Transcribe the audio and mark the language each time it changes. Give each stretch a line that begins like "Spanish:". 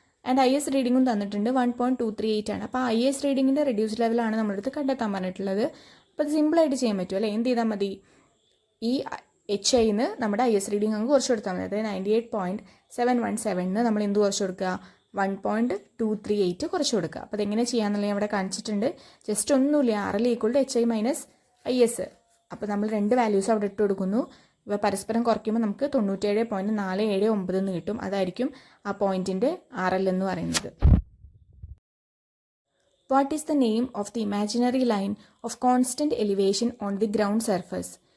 Malayalam: And IS റീഡിങ്ങും തന്നിട്ടുണ്ട് 1.238 ആണ്. അപ്പോൾ IS റീഡിങ്ങിൻ്റെ റെഡ്യൂസ് ലെവലാണ് നമ്മളടുത്ത് കണ്ടെത്താൻ പറഞ്ഞിട്ടുള്ളത്. അപ്പോൾ അത് സിമ്പിളായിട്ട് ചെയ്യാൻ പറ്റും അല്ലേ? എന്ത് ചെയ്താൽ മതി? ഈ HIന്ന് നമ്മുടെ IS റീഡിംഗ് അങ്ങ് കുറച്ച് കൊടുത്താൽ മതി. അതായത് 98.717 നമ്മൾ എന്ത് കുറച്ച് കൊടുക്കുക, 1.238 കുറച്ച് കൊടുക്കുക. അപ്പോൾ അതെങ്ങനെ ചെയ്യാമെന്നുള്ള ഞാൻ ഇവിടെ കാണിച്ചിട്ടുണ്ട്. ജസ്റ്റ് ഒന്നുമില്ല, RL = HI - IS. അപ്പോൾ നമ്മൾ 2 വാല്യൂസ് അവിടെ ഇട്ട് കൊടുക്കുന്നു. ഇവ പരസ്പരം കുറയ്ക്കുമ്പോൾ നമുക്ക് 97.479 എന്ന് കിട്ടും. അതായിരിക്കും ആ പോയിന്റിൻ്റെ RL എന്ന് പറയുന്നത്.
English: What is the name of the imaginary line of constant elevation on the ground surface?